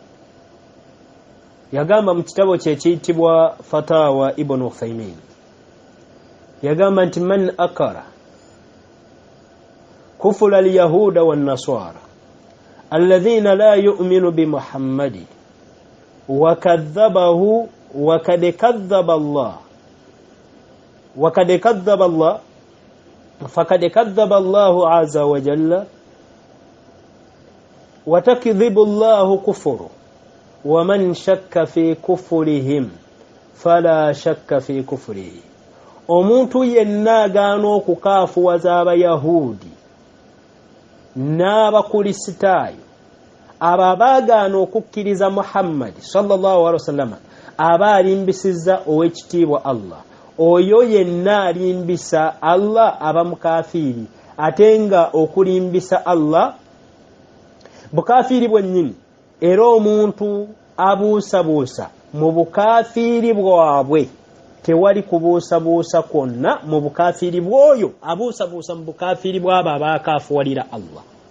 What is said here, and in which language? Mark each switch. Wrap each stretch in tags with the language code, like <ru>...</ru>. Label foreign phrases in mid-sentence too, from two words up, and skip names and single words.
<lg>yagamba mu kitabo kye ekiyitibwa Fatawa Ibn Uthaymin, yagamba nti</lg> <ar>من أنكر كفر اليهود والنصارى الذين لا يؤمن بمحمد وكذبه وقد كذب الله فقد كذب الله عز وجل وتكذب الله كفر ومن شك في كفرهم فلا شك في كفره</ar> <lg>omuntu yenna agaana okukaafuwaza abayahudi n'abakulisitaayo abo abaagaana okukkiriza Muhammad</lg> <ar>صلى الله عليه وسلم</ar> <lg>aba alimbisizza ow'ekitiibwa Allah oyo yenna alimbisa Allah aba mukafiiri ate nga okulimbisa Allah bukafiiri bwennyini era omuntu abuusabuusa mu bukafiiri bwabwe tewali kubuusabuusa kwonna mu bukafiiri bw'oyo abuusabuusa mu bukafiiri bw'abo abaakaafuwalira Allah.</lg>